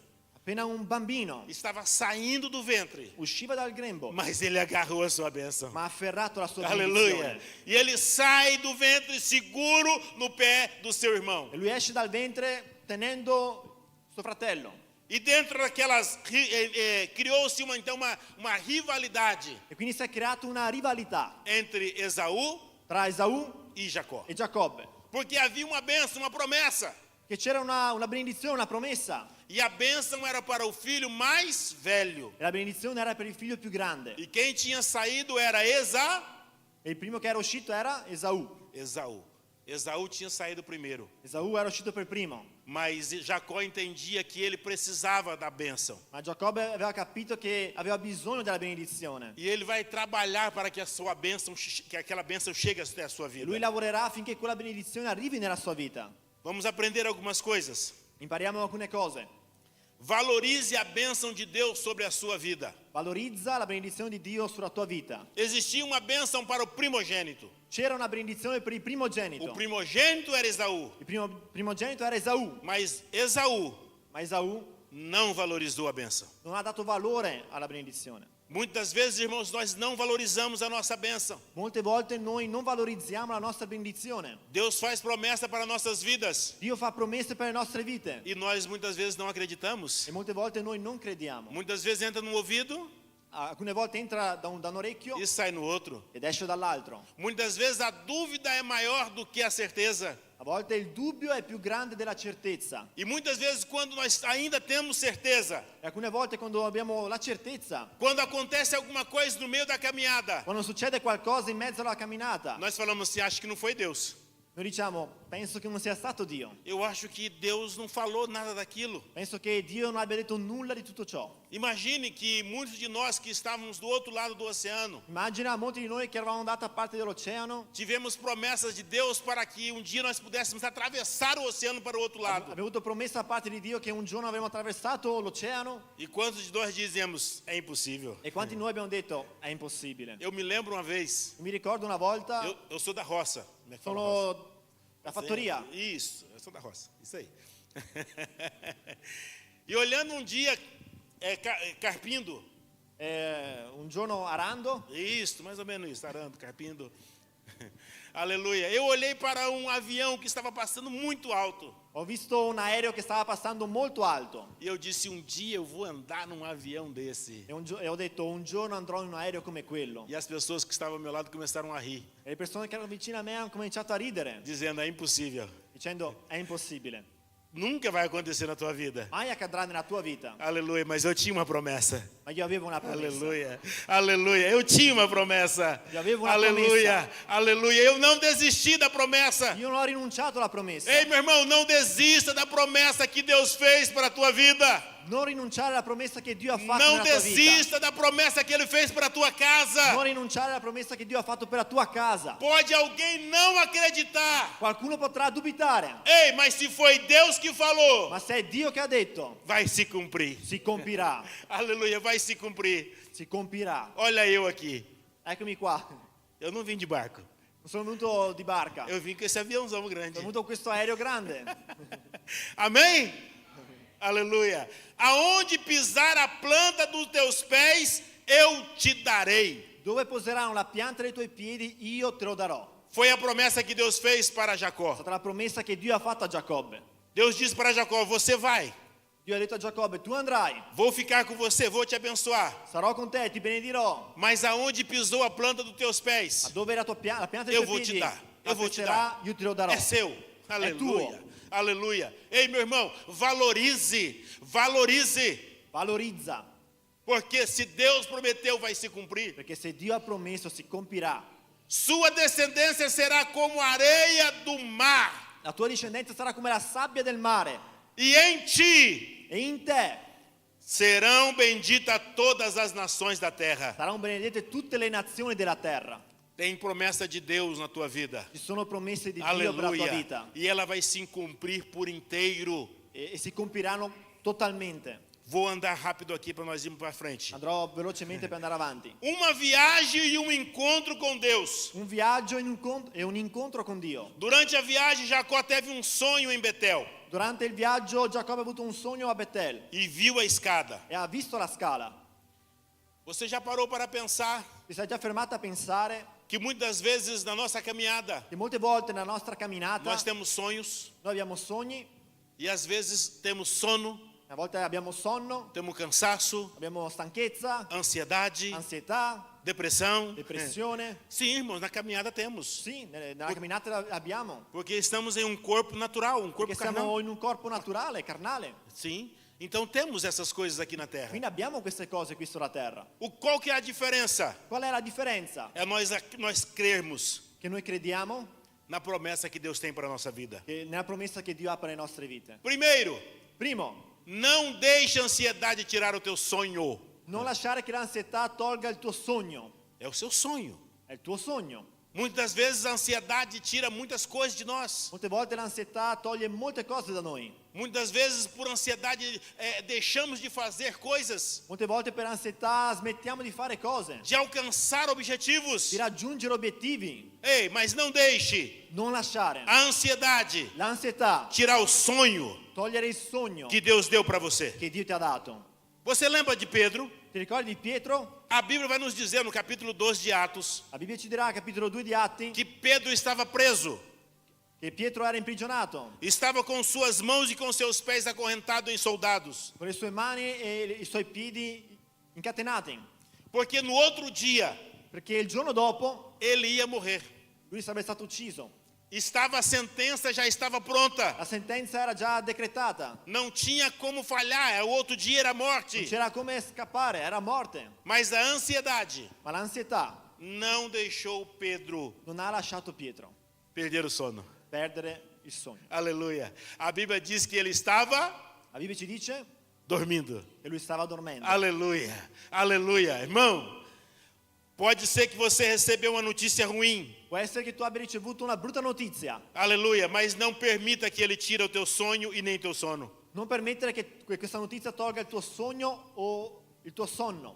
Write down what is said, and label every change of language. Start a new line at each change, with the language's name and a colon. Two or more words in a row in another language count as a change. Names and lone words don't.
Italian: Appena un bambino
Portuguese: estava saindo do ventre,
Italian: usciva dal grembo,
Portuguese: mas ele agarrou a sua bênção.
Italian: ma ha afferrato la sua
Portuguese: Aleluia.
Italian: benedizione.
Portuguese: E ele sai do ventre seguro no pé do seu irmão.
Italian: E lui esce dal ventre tenendo suo fratello.
Portuguese: E dentro daquelas criou-se uma rivalidade
Italian: E quindi si è creata una rivalità
Portuguese: entre Esaú
Italian: tra Esaù
Portuguese: e Jacó.
Italian: e Giacobbe.
Portuguese: Porque havia uma bênção, uma promessa.
Italian: Che c'era una benedizione, una promessa.
Portuguese: E a bênção era para o filho mais velho.
Italian: E la benedizione era per il figlio più grande.
Portuguese: E quem tinha saído era
Italian: E il primo che era uscito era Esaù.
Portuguese: Esaú. Esaú tinha saído primeiro.
Italian: Esaù era uscito per primo.
Portuguese: Mas Jacó entendia que ele precisava da bênção.
Italian: Ma Giacobbe aveva capito che aveva bisogno della benedizione.
Portuguese: E ele vai trabalhar para que a sua bênção, que aquela bênção chegue até a sua
Italian: E
Portuguese: vida.
Italian: lui lavorerà affinché quella benedizione arrivi nella sua vita.
Portuguese: Vamos aprender algumas coisas.
Italian: Impariamo alcune cose.
Portuguese: Valorize a bênção de Deus sobre a sua vida.
Italian: Valorizza la benedizione di Dio sulla tua vita.
Portuguese: Existia uma bênção para o primogênito.
Italian: C'era una benedizione per il primogenito.
Portuguese: O primogênito era Esaú.
Italian: Il primogenito era Esaù.
Portuguese: Mas Esaú
Italian: Ma Esaù
Portuguese: não valorizou a bênção.
Italian: non ha dato valore alla benedizione.
Portuguese: Muitas vezes, irmãos, nós não valorizamos a nossa bênção.
Italian: Molte volte noi non valorizziamo la nostra benedizione.
Portuguese: Deus faz promessa para nossas vidas.
Italian: Dio fa promesse per le nostre vite.
Portuguese: E nós muitas vezes não acreditamos.
Italian: E molte volte noi non crediamo.
Portuguese: Muitas vezes entra num ouvido
Italian: Alcune volte entra da un orecchio
Portuguese: e sai no outro.
Italian: ed esce dall'altro.
Portuguese: Muitas vezes a dúvida é maior do que a certeza.
Italian: A volte il dubbio è più grande della certezza.
Portuguese: E muitas vezes quando nós ainda temos certeza,
Italian: E alcune volte quando abbiamo la certezza,
Portuguese: quando acontece alguma coisa no meio da caminhada,
Italian: quando succede qualcosa in mezzo alla camminata,
Portuguese: nós falamos assim, acho que não foi Deus.
Italian: noi diciamo, penso che non sia stato Dio.
Portuguese: Eu acho que Deus não falou nada daquilo.
Italian: Penso che Dio non abbia detto nulla di tutto ciò.
Portuguese: Imagine que muitos de nós que estávamos do outro lado do oceano,
Italian: Immagina molti di noi che eravamo andati a parte dell'oceano,
Portuguese: tivemos promessas de Deus para que um dia nós pudéssemos atravessar o oceano para o outro lado.
Italian: abbiamo avuto promessa da parte di Dio che un giorno avremmo attraversato l'oceano,
Portuguese: E quantos de nós dizemos, é impossível?
Italian: e quanti di noi abbiamo detto è impossibile.
Portuguese: Eu me lembro uma vez,
Italian: Mi ricordo una volta,
Portuguese: eu sou da roça. Como é que fala roça?
Italian: sono da fattoria,
Portuguese: Isso, eu sou da roça, isso aí. E olhando um dia, carpindo,
Italian: un giorno arando,
Portuguese: Isso, mais ou menos isso, arando, carpindo. Aleluia. Eu olhei para um avião que estava passando muito alto.
Italian: ho visto un aereo che stava passando molto alto
Portuguese: E eu disse, um dia eu vou andar num avião desse.
Italian: e ho detto un giorno andrò in un aereo come quello.
Portuguese: E as pessoas que estavam ao meu lado começaram a rir,
Italian: E le persone che erano vicine a me hanno cominciato a ridere,
Portuguese: dizendo, é impossível.
Italian: dicendo è impossibile,
Portuguese: Nunca vai acontecer na tua vida.
Italian: mai accadrà nella tua vita.
Portuguese: Aleluia, mas eu tinha uma promessa.
Italian: Ma io avevo una promessa.
Portuguese: Aleluia, aleluia. Eu tinha uma promessa. Eu avevo uma Aleluia, aleluia. Eu não desisti da promessa.
Italian: Io non ho rinunciato alla promessa.
Portuguese: Ei, meu irmão, não desista da promessa que Deus fez para a tua vida.
Italian: Non rinunciare alla promessa che Dio ha fatto
Portuguese: Não
Italian: nella tua vita.
Portuguese: desista da promessa que Ele fez para a tua casa.
Italian: Non rinunciare alla promessa che Dio ha fatto per la tua casa.
Portuguese: Pode alguém não acreditar.
Italian: Qualcuno potrà dubitare,
Portuguese: Ei, mas se foi Deus que falou,
Italian: ma se è Dio che ha detto,
Portuguese: vai se cumprir.
Italian: si compirà.
Portuguese: Aleluia, vai se cumprir.
Italian: Si compirà.
Portuguese: Olha eu aqui.
Italian: Eccomi qua.
Portuguese: Eu não vim de barco.
Italian: Non sono venuto di barca.
Portuguese: Eu vim com esse aviãozão grande.
Italian: Sono venuto con questo aereo grande.
Portuguese: Amém? Aleluia. Aonde pisar a planta dos teus pés, eu te darei.
Italian: Dove poseranno la pianta dei tuoi piedi, io te lo darò.
Portuguese: Foi a promessa que Deus fez para
Italian: È
Portuguese: Jacó.
Italian: stata la promessa che Dio ha fatto a Giacobbe.
Portuguese: Deus disse para Jacó, você vai.
Italian: Dio ha detto a Giacobbe, tu andrai,
Portuguese: Vou ficar com você, vou te abençoar.
Italian: sarò con te, ti benedirò.
Portuguese: Mas aonde pisou a planta dos teus
Italian: Ma
Portuguese: pés,
Italian: dove è la pianta dei
Portuguese: eu
Italian: tuoi
Portuguese: vou te
Italian: piedi,
Portuguese: dar. Eu vou te
Italian: passerà,
Portuguese: dar.
Italian: io te lo darò.
Portuguese: É seu.
Italian: tuo.
Portuguese: Aleluia. Aleluia. Ei, meu irmão, valorize. Valorize.
Italian: Valorizza,
Portuguese: Porque se Deus prometeu, vai se cumprir.
Italian: perché se Dio ha promesso si compirà.
Portuguese: Sua descendência será como a areia do mar.
Italian: La tua discendenza sarà come la sabbia del mare
Portuguese: E em ti
Italian: e in te
Portuguese: serão benditas todas as nações da terra.
Italian: saranno benedette tutte le nazioni della terra.
Portuguese: Tem promessa de Deus na tua vida.
Italian: Ci sono promesse di Dio per la tua
Portuguese: Aleluia.
Italian: vita
Portuguese: E ela vai se cumprir por inteiro.
Italian: e si compiranno totalmente.
Portuguese: Vou andar rápido aqui para nós irmos para frente.
Italian: Andrò velocemente per andare avanti.
Portuguese: Uma viagem e um encontro com Deus.
Italian: Un viaggio e un incontro con Dio.
Portuguese: Durante a viagem, Jacó teve um sonho em Betel
Italian: Durante il viaggio Giacobbe ha avuto un sogno a Betel
Portuguese: e viu a escada.
Italian: e ha visto la scala.
Portuguese: Você já parou para pensar
Italian: Ti sei già fermato a pensare
Portuguese: que muitas vezes na nossa caminhada
Italian: che molte volte nella nostra camminata
Portuguese: nós temos sonhos
Italian: noi abbiamo sogni,
Portuguese: e às vezes temos sono,
Italian: a volte abbiamo sonno,
Portuguese: temos cansaço,
Italian: abbiamo stanchezza,
Portuguese: ansiedade,
Italian: ansietà,
Portuguese: depressão.
Italian: depressione.
Portuguese: Sim, irmãos, na caminhada temos.
Italian: Sì, nella camminata la abbiamo.
Portuguese: Porque estamos em um corpo natural, um corpo
Italian: Perché siamo
Portuguese: carnal.
Italian: in un corpo naturale, carnale.
Portuguese: Sim. Então temos essas coisas aqui na terra.
Italian: Quindi abbiamo queste cose qui sulla terra.
Portuguese: Qual que é a diferença?
Italian: Qual è la differenza?
Portuguese: É nós crermos
Italian: Che noi crediamo
Portuguese: na promessa que Deus tem para a nossa vida.
Italian: nella promessa che Dio ha per le nostre vite.
Portuguese: Primeiro,
Italian: Primo,
Portuguese: não deixe a ansiedade tirar o teu sonho.
Italian: non lasciare che l'ansietà tolga il tuo sogno.
Portuguese: É o seu sonho.
Italian: È il tuo sogno.
Portuguese: Muitas vezes a ansiedade tira muitas coisas de nós.
Italian: Molte volte l'ansietà toglie molte cose da noi.
Portuguese: Muitas vezes por ansiedade deixamos de fazer coisas,
Italian: Molte volte per ansietà smettiamo di fare cose,
Portuguese: de alcançar objetivos.
Italian: di raggiungere obiettivi.
Portuguese: Ei, mas não deixe
Italian: Non lasciare
Portuguese: a ansiedade
Italian: l'ansietà
Portuguese: tirar o sonho
Italian: togliere il sogno
Portuguese: que Deus deu para você.
Italian: che Dio ti ha dato.
Portuguese: Você lembra de Pedro?
Italian: Ti ricordi di Pietro?
Portuguese: A Bíblia vai nos dizer no capítulo 2 de Atos
Italian: La Bibbia ci dirà, capitolo 2 di Atti,
Portuguese: que Pedro estava preso,
Italian: che Pietro era imprigionato
Portuguese: estava com suas mãos e com seus pés acorrentado em soldados,
Italian: con le sue mani e i suoi piedi incatenati,
Portuguese: porque no outro dia
Italian: perché il giorno dopo
Portuguese: ele ia morrer.
Italian: lui sarebbe stato ucciso.
Portuguese: A sentença já estava pronta,
Italian: La sentenza era già decretata,
Portuguese: não tinha como falhar, o outro dia era
Italian: non
Portuguese: morte.
Italian: c'era come scappare, era morte.
Portuguese: Mas a ansiedade
Italian: Ma l'ansietà
Portuguese: não deixou Pedro
Italian: non ha lasciato Pietro
Portuguese: perder o sono.
Italian: perdere il sogno.
Portuguese: Aleluia. A Bíblia diz que ele estava
Italian: La Bibbia ci dice
Portuguese: dormindo.
Italian: che lui stava dormendo.
Portuguese: Aleluia. Aleluia. Irmão, pode ser que você recebeu uma notícia ruim.
Italian: Può essere che tu abbia ricevuto una brutta notizia.
Portuguese: Aleluia. Mas não permita que ele tire o teu sonho e nem teu sono.
Italian: Non permettere che questa notizia tolga il tuo sogno o il tuo sonno,